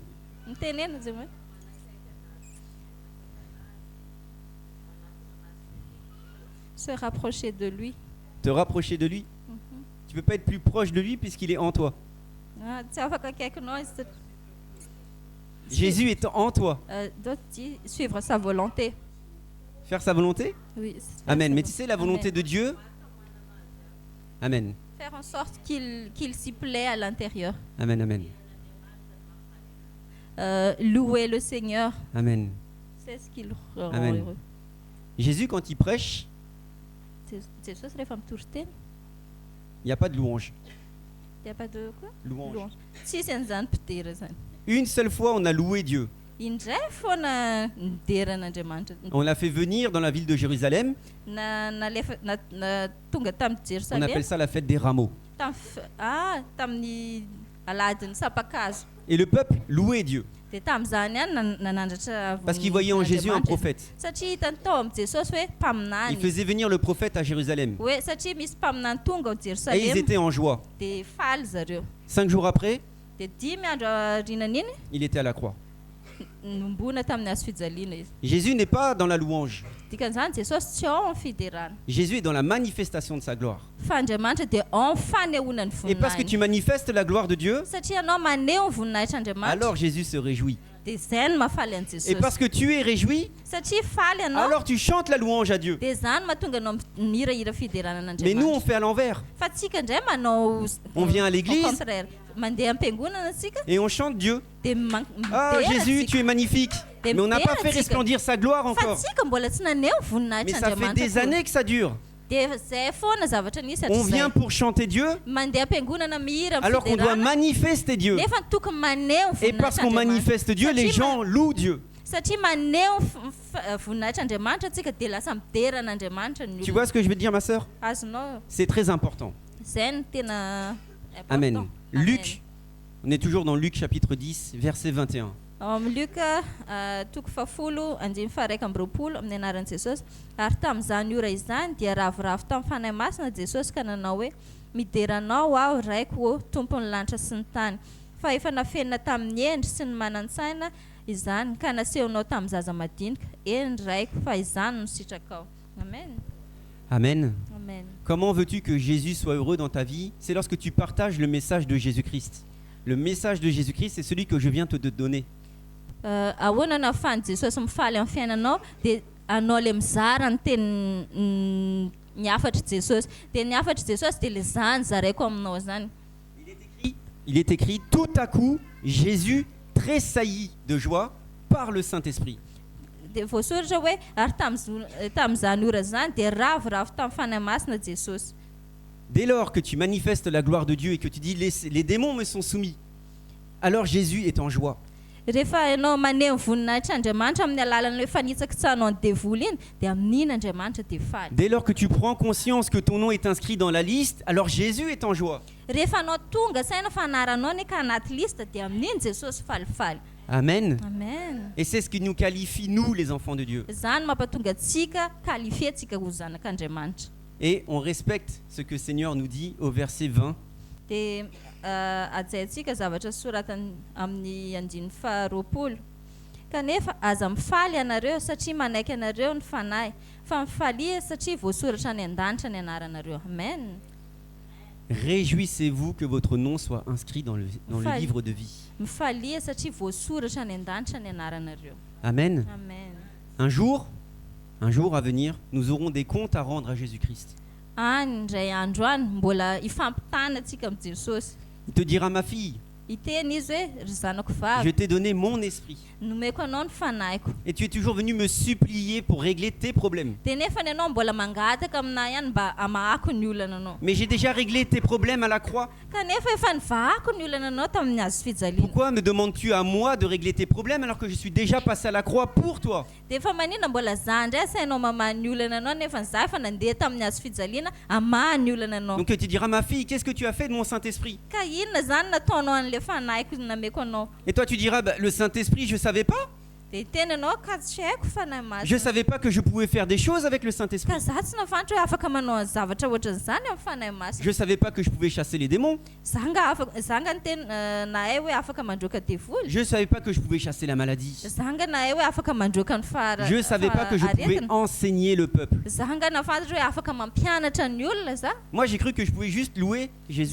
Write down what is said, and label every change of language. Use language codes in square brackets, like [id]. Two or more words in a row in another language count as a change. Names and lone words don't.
[mg] Mitenena zay hoe. [fr] Se rapprocher de lui. Te rapprocher de lui. Tu ne peux pas être plus proche de lui puisqu'il est en toi. [mg] Tsy afaka akaikinao izy. [fr] Jésus est en toi. Doit suivre sa volonté. Faire sa volonté? Oui. Amen. Mais tu sais, la volonté Amen. de Dieu. Amen. Faire en sorte qu'il s'y plaît à l'intérieur. Amen, amen. Louer le Seigneur, Amen. c'est ce qui le rend Amen. heureux. Jésus, quand il prêche, [mg] Jesus refa mitoritra teny. [fr] il n'y a pas de louange. Il n'y a pas de quoi? Louange. [mg] Tsisy an'izany mpidera zany. [fr] Une seule fois, on a loué Dieu. [mg] Indray foana nideran'Andriamanitra. [fr] On l'a fait venir dans la ville de Jérusalem. [mg] Tonga tamin'ny [fr] On Jérusalem. appelle ça la fête des rameaux. [mg] Tamin'ny aladin'ny sapakazo. [fr] Et le peuple louait Dieu. [mg] Dia tamin'izany ihany nanandratra [fr] Parce qu'il voyait en Jésus un prophète. [mg] Satria hitany tao amin'ny Jesosy hoe [fr] Il [mg] mpaminany. [fr] faisait venir le prophète à Jérusalem. [mg] Hoe satria misy mpaminany tonga ao [fr] Et ils [mg] Jérusalem [fr] étaient en joie. [mg] dia faly zareo. [fr] 5 jours après, [mg] Dia 10 andro aorianan'iny [fr] il était à la croix. [mg] nombona tamin'ny hazo fijaliana izy. [fr] Jésus n'est pas dans la louange. [mg] Dikan'izany Jesosy tsy ao amin'ny fiderana. [fr] Jésus est dans la manifestation de sa gloire. [mg] Fa Andriamanitra dia ao amin'ny fanehoana ny [fr] Et parce que [mg] voninahiny. [fr] tu manifestes la gloire de Dieu, [mg] Satria anao maneho ny voninahitran'Andriamanitra. [fr] alors Jésus se réjouit. [mg] Dia izay no mahafaly an'i [fr] Et [mg] Jesosy. [fr] parce que tu es réjoui, [mg] Satria faly ianao. [fr] alors tu chantes la louange à Dieu. [mg] Dia izany mahatonga anao mihirahira [fr] Mais nous, on [mg] fideranan'Andriamanitra. [fr] fait à l'envers. [mg] Fa tsika indray manao [fr] On vient à l'église. au contraire. [mg] Mandeha am-piangonana antsika [fr] Et on chante Dieu. [mg] dia [fr] Ah, [mg] midera [fr] Jésus, [mg] antsika. [fr] tu es magnifique. Mais on n'a pas fait resplendir sa gloire [mg] Fa [fr] encore. [mg] tsika mbola tsy naneho [fr] Mais ça fait des [mg] voninahitran'Andriamanitra. [fr] années que ça dure. [mg] Dia zay foana zavatra nisy [fr] On vient [mg] hatrizay. [fr] pour chanter Dieu, [mg] Mandeha am-piangonana mihira [fr] alors qu'on doit [mg] fiderana. [fr] manifester Dieu. [mg] Nefa tokony maneho [fr] Et parce qu'on manifeste Dieu, les gens louent Dieu. [mg] satria maneho voninahitran'Andriamanitra tsika dia lasa mideran'Andriamanitra ny [fr] Tu [mg] olona. [fr] vois ce que je veux te dire, ma sœur? [mg] Azonao [fr] C'est très important. [mg] zay no tena Amen. important. [fr] Luc, on est toujours dans Luc chapitre 10, verset 21. [mg] Ao amin'ny Luka toko 10:20 amin'ny anaran'i Jesosy. Ary tamin'izany ora izany dia ravoravo tamin'ny fanahy masina Jesosy ka nanao hoe mideranao aho raiko ô tompon'ny lanitra sy ny tany. Fa efa nafenina tamin'ny endry sy ny manan-tsaina izany ka nasehonao tamin'ny zaza madinika. Eny raiko fa izany no sitrakao. Amen. Amen. Amen. [fr] Comment veux-tu que Jésus soit heureux dans ta vie? C'est lorsque tu partages le message de Jésus-Christ. Le message de Jésus-Christ, c'est celui que je viens te donner. [mg] Ahoana no ahafahan'i Jesosy mifaly amin'ny fiainanao dia anao le mizara ny teny ny afatry Jesosy. Dia ny afatry Jesosy dia le zany zaraiko aminao zany. [fr] Il est écrit, tout à coup, Jésus tressaillit de joie par le Saint-Esprit. [mg] Dia voasoratra hoe ary tamin'izany ora zany dia ravoravo tamin'ny fanahy masina Jesosy. [fr] Dès lors que tu manifestes la gloire de Dieu et que tu dis les démons me sont soumis, alors Jésus est en joie. [mg] Rehefa ianao maneho ny voninahitr'Andriamanitra amin'ny alalan'ilay fanitsaka tsanao ny devoly iny dia amin'iny Andriamanitra dia faly. [fr] Dès lors que tu prends conscience que ton nom est inscrit dans la liste, alors Jésus est en joie. [mg] Rehefa anao tonga saina fa anaranao ny ka anaty lista dia amin'iny Jesosy falifaly. Amen. Amen. [fr] Et c'est ce qui nous qualifie, nous, les enfants de Dieu. [mg] Zany mampatonga antsika kalifentsika ho zanak'Andriamanitra. [fr] Et on respecte ce que le Seigneur nous dit au verset 20. [mg] Dia ajaintsika zavatra soratany amin'ny 20. Kanefa aza mifaly ianareo satria manaiky anareo ny fanahy, fa mifalia satria voasoratra any an-danitra ny anaranareo. Amen. [fr] Réjouissez-vous que votre nom soit inscrit dans le Faille. livre de vie. [mg] Mifalia satria voasoratra any an-danitra ny anaranareo. Amen. Amen. [fr] Un jour à venir, nous aurons des comptes à rendre à Jésus-Christ. [mg] Any indray andro any mbola ifampitana antsika amin'ny Jesosy. [fr] Il te dira, ma fille, [mg] Iteny izy hoe ry zanako [fr] je [mg] vavy, [fr] t'ai donné mon esprit. [mg] nomeko anao ny fanahiko. [fr] Et tu es toujours venu me supplier pour régler tes problèmes. [mg] Dia nefa ny ianao mbola mangataka aminahy ihany mba amahako ny olana anao. [fr] Mais j'ai déjà réglé tes problèmes à la croix. [mg] Kanefa efa nivahako ny olana anao tamin'ny hazo fijaliana. [fr] Pourquoi me demandes-tu à moi de régler tes problèmes alors que je suis déjà passé à la croix pour toi? [mg] Dia efa manina mbola za ndray sainao mamaha ny olana anao nefa za efa nandeha tamin'ny hazo fijaliana amaha ny olana anao. [fr] Donc tu diras, ma fille, qu'est-ce que tu as fait de mon Saint-Esprit? [mg] Ka inona zany nataonao an'ilay fanahiko nameko anao? [fr] Et toi tu diras, bah, le Saint-Esprit, je ne savais pas. [mg] Dia teny anao ka tsy haiko fanahy [fr] Je [mg] masina. [fr] ne savais pas que je pouvais faire des choses avec le Saint-Esprit. [mg] Ka za tsy nafantatra hoe afaka manao zavatra ohatran'izany amin'ny fanahy masina. [fr] Je ne savais pas que je pouvais chasser les démons. [mg] Za nga niteny nahay hoe afaka mandroaka devoly. [fr] Je ne savais pas que je pouvais chasser la maladie. [mg] Za nga nahay hoe afaka mandroaka ny [fr] Je ne savais pas que je pouvais [mg] aretina. [fr] enseigner le peuple. [mg] Za nga nafantatra hoe afaka mampianatra ny olona za. [fr] Moi j'ai cru que je pouvais juste louer Jésus.